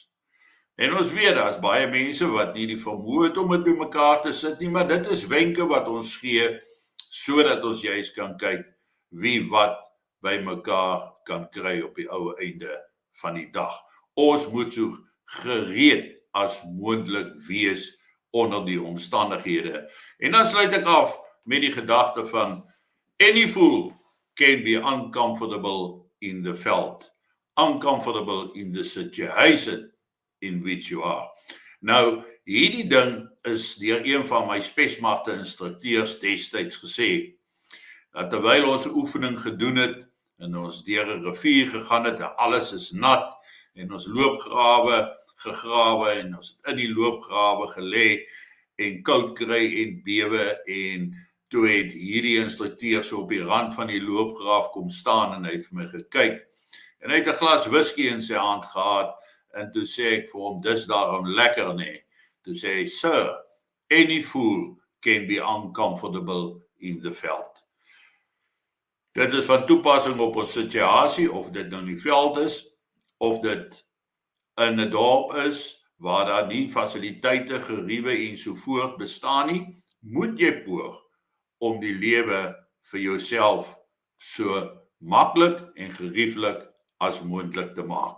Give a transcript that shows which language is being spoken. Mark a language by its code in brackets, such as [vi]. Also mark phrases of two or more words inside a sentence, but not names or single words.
[af] En ons weet, daar is baie mense wat nie die vermoë het om dit by mekaar te sit nie, maar dit is wenke wat ons gee, sodat ons juist kan kyk wie wat by mekaar kan kry op die ou einde van die dag. Ons moet so gereed as moontlik wees onder die omstandighede. En dan sluit ek af met die gedagte van [en] any fool can be uncomfortable in the veld, uncomfortable in the situation in which you are. [af] Nou, hierdie ding is deur een van my spesmagte instrukteurs destyds gesê, dat terwyl ons 'n oefening gedoen het, en ons deur 'n rivier gegaan het, en alles is nat, en ons loopgrawe gegrawe, en ons het in die loopgrawe gelê, en koud kry en bewe, en toe het hierdie instrukteur so op die rand van die loopgraaf kom staan, en hy het vir my gekyk, en hy het 'n glas whisky in sy hand gehad, en toe sê ek vir hom, dis daarom lekker nie. Toe sê hy, [en] sir, any fool can be uncomfortable in the veld. [af] Dit is van toepassing op ons situasie, of dit nou in die veld is, of dit in 'n dorp is, waar daar nie fasiliteite, geriewe en so voort bestaan nie, moet jy poog om die lewe vir jouself so maklik en gerieflik as moontlik te maak.